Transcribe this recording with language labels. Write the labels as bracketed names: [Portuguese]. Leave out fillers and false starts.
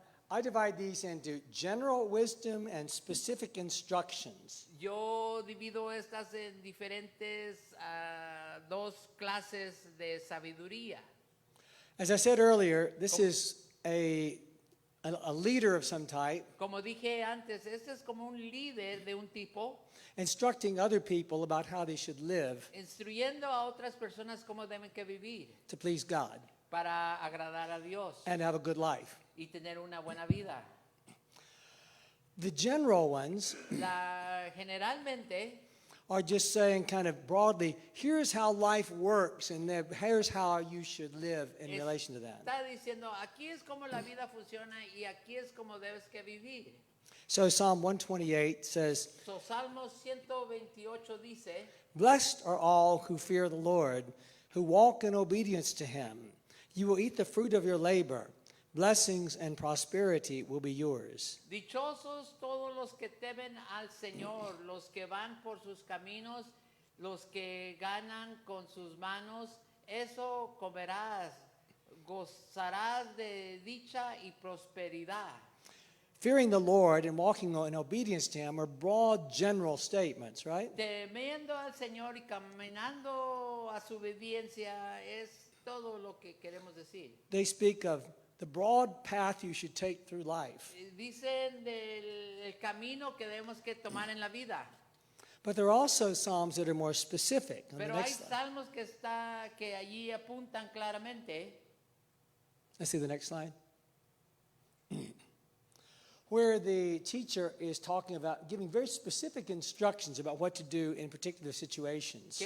[English] I divide these into general wisdom and specific instructions. [Spanish] Yo divido estas en diferentes dos clases de sabiduría. [English] As I said earlier, this is a leader of some type [Spanish] Como dije antes, este es como un líder de un tipo [English] instructing other people about how they should live [Spanish] instruyendo a otras personas cómo deben que vivir [English] to please God [Spanish] para agradar a Dios [English] and have a good life. [Spanish] y tener una buena vida. [English] The general ones [Spanish] Generalmente [English] are just saying kind of broadly, here's how life works and then here's how you should live in relation to that. [Spanish] está diciendo, aquí es como la vida funciona y aquí es como debes que vivir. [English] So Psalm 128 says, [Spanish] So, Salmo 128 dice, [English] blessed are all who fear the Lord, who walk in obedience to him. You will eat the fruit of your labor. Blessings and prosperity will be yours. [Spanish] dichosos todos los que temen al Señor, los que van por sus caminos, los que ganan con sus manos, eso comerás, gozarás de dicha y prosperidad. [English] Fearing the Lord and walking in obedience to him are broad general statements, right? [Spanish] Temiendo al Señor y caminando a su obediencia es todo lo que queremos decir. [English] They speak of the broad path you should take through life. [Spanish] Dicen del camino que debemos que tomar en la vida. [English] But there are also psalms that are more specific. On the [Spanish] Pero hay [English] next slide. [Spanish] salmos que allí apuntan claramente. [English] Let's see the next slide. Where the teacher is talking about giving very specific instructions about what to do in particular situations.